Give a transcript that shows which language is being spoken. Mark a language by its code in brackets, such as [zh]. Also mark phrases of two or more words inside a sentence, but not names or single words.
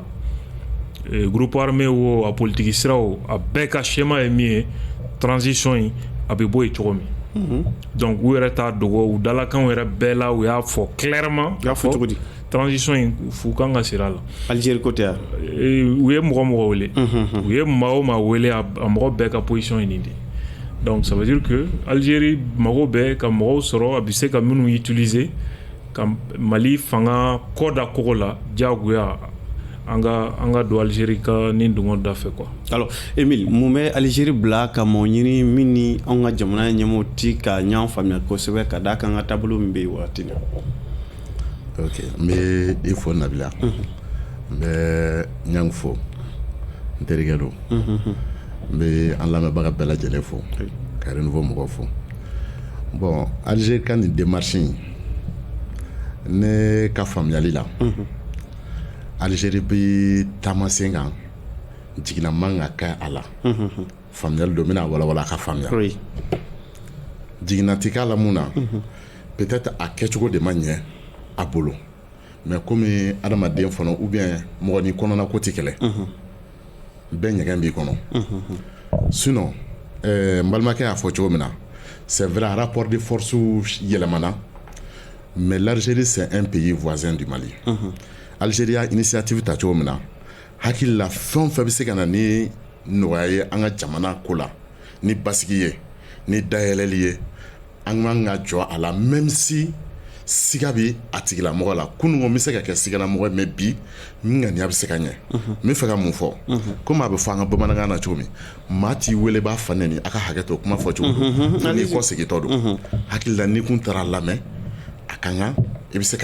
[fr] Groupe armé [bm] wo a politique siraw a bɛɛ ka schéma ye min ye transition in a bɛ bɔ yen cogo min. Donc u yɛrɛ t'a dogo u dalakanw yɛrɛ bɛɛ la u y'a fɔ clairement. U y'a fɔ cogo di? Transition in f'u kan ka sira la. Algérie côté ya. U ye mɔgɔ wele. U ye maa o maa wele a mɔgɔ bɛɛ ka position ye nin de. [fr] Donc ça veut dire que [bm] Algérie mago bɛɛ ka mɔgɔw sɔrɔ a bɛ se ka minnu utiliser ka Mali fanga kɔ da kogo la diyagoya. An ka don Algérie ka nin dungo da fɛ quoi. Alors Emile mun bɛ Algérie bila ka mɔgɔ ɲini min ni an ka jamana ɲɛmɔgɔw ti ka ɲɔgɔn faamuya kosɛbɛ ka d'a kan an ka taabolo min bɛ yen waati na. Ok n bɛ i fo Nabila. N bɛ Niang fo n terikɛ don. N bɛ an lamɛnbaga bɛɛ lajɛlen fo ka renouveau mɔgɔw fo. Bon Algérie ka nin démarche in ne ka faamuyali la. Algérie bɛ taamasen kan jigina man ka kɛ a la faamuyali don bɛna walawala ka faamuya jigina ti k'a la mun na peut-être a kɛcogo de ma ɲɛ a bolo mais komi adamaden fana [fr] ou bien [bm] mɔgɔ ni kɔnɔna ko ti kɛlɛ bɛɛ ɲɛgɛn b'i kɔnɔ sinon n balimakɛ y'a fɔ cogo min na [fr] c'est vrai rapport de force [bm] yɛlɛmana [fr] mais l'Algérie c'est un pays voisin du Mali [bm] Algérie a initiative ta cogo min na hakili la fɛn o fɛn bɛ se ka na ni nɔgɔya ye an ka jamana ko la ni basigi ye ni dayɛlɛli ye an kan ka jɔ a la [fr] même si [bm] siga bɛ a tigilamɔgɔ la kunungo bɛ se ka kɛ sigalamɔgɔ mais bi n ŋaniya bɛ se ka ɲɛ n bɛ fɛ ka mun fɔ komi a bɛ fɔ an ka bamanankan na cogo min maa t'i wele b'a fa nɛni a ka hakɛ to kuma fɔ cogo don n'i kɔ segintɔ don hakili la n'i kun taara lamɛn a ka kan i bɛ se ka